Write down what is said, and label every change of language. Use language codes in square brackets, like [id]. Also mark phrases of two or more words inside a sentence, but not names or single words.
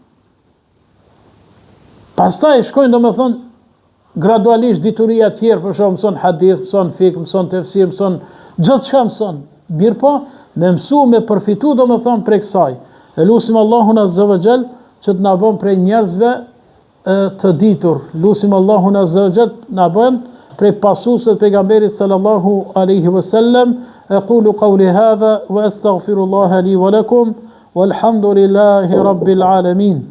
[sq] Pastaj shkojnë domethënë gradualisht dituria tjerë, për shembull mëson hadith, mëson fik, mëson tefsir, mëson gjithçka mëson. Mirë po, me mësu me përfitu domethënë prej kësaj. Lutim Allahun [ar] عز وجل [sq] që të na bën prej njerëzve të ditur. Lutim Allahun [ar] عز وجل [sq] na bën prej pasuesve të pejgamberit [ar] صلى الله عليه وسلم. أقول قولي هذا وأستغفر الله لي ولكم والحمد لله رب العالمين.